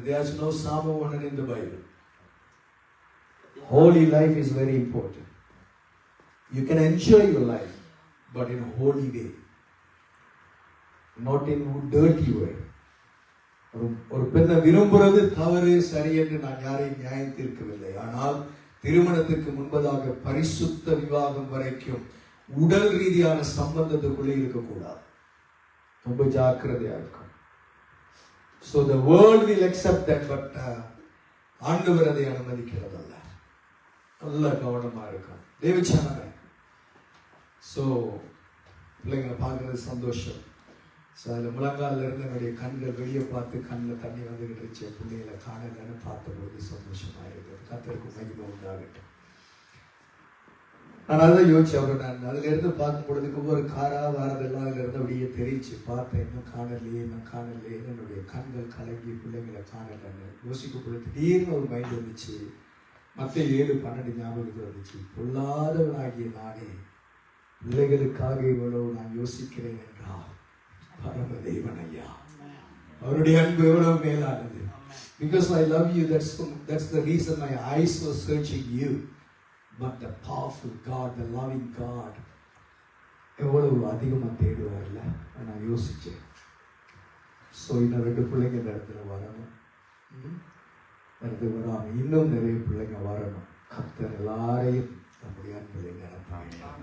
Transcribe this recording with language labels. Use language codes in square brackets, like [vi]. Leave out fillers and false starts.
[en] There is no சாமோனன் in the Bible. Holy life is very important. You can enjoy your life, but in a holy way, not in a dirty way. [ta] ஒரு பெண்ணை விரும்புறது தவறு சரி என்று நான் யாரையும் நியாயம் தீர்க்கவில்லை. ஆனால் திருமணத்திற்கு முன்பதாக பரிசுத்த விவாகம் வரைக்கும் உடல் ரீதியான சம்பந்தத்துக்குள்ளே இருக்கக்கூடாது. ரொம்ப ஜாக்கிரதையா இருக்கும். [en] So the world will accept that, but [ta] ஆண்டவர் அதை அனுமதிக்கிறதல்ல. நல்ல கவனமா இருக்கும். தேவச்சனமே. ஸோ பிள்ளைங்களை பார்க்கறது சந்தோஷம். ஸோ அதில் முழங்காலில் இருந்து என்னுடைய கண்கள் வெளியே பார்த்து கண்ணில் தண்ணி வந்துகிட்டு இருந்துச்சு. பிள்ளைகளை காணலன்னு பார்த்தபோது சந்தோஷமாக இருக்குது. கர்த்தருக்கு மகிமை உண்டாகட்டும். நான் அதான் யோசிச்சு அப்புறம் நான் அதுல இருந்து பார்க்கும் பொழுதுக்கு ஒரு காரா வாரதெல்லாம் அதுல இருந்து அப்படியே தெரிஞ்சு பார்த்தேன். இன்னும் காணலையே என்னுடைய கண்கள் கலங்கி பிள்ளைங்களை காணலன்னு யோசிக்கும் பொழுது திடீர்னு ஒரு மைண்ட் வந்துச்சு. மத்திய 7:12 ஞாபகத்துக்கு வந்துச்சு. பொல்லாதவனாகிய நானே பிள்ளைகளுக்காக இவ்வளவு நான் யோசிக்கிறேன் என்றால் பரம தேவன் ஐயா, அவருடைய அன்பு எவ்வளவு மேலானது. [en] Because I love you, that's the reason my eyes were searching you. But the powerful God, the loving God, [ta] எவ்வளவு அதிகமாக தேடுவார்ல நான் யோசிச்சேன். ஸோ இன்னும் 2 பிள்ளைங்க இந்த இடத்துல வரணும், இடத்துக்கு வராமல் இன்னும் நிறைய பிள்ளைங்க வரணும். கர்த்தர் எல்லாரையும் நம்முடைய அன்புகளை நினைப்பாங்க.